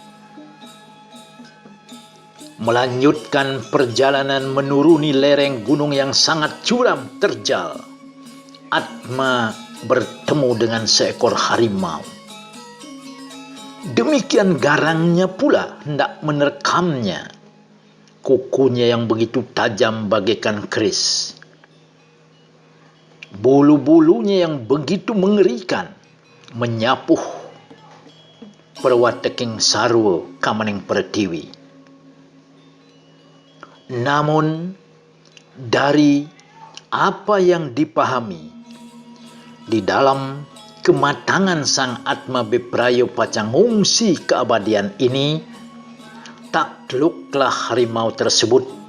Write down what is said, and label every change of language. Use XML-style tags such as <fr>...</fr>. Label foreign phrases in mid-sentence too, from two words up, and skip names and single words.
<id>Melanjutkan perjalanan menuruni lereng gunung yang sangat curam terjal, Atma bertemu dengan seekor harimau. Demikian garangnya pula hendak menerkamnya, kukunya yang begitu tajam bagaikan keris, bulu-bulunya yang begitu mengerikan menyapuh</id> <ban>perwateking sarwa kamaning pertiwi.</ban> <id>Namun dari apa yang dipahami di dalam kematangan sang Atma</id> <ban>Beprayo Pacangungsi</ban> <id>keabadian ini, takluklah harimau tersebut</id>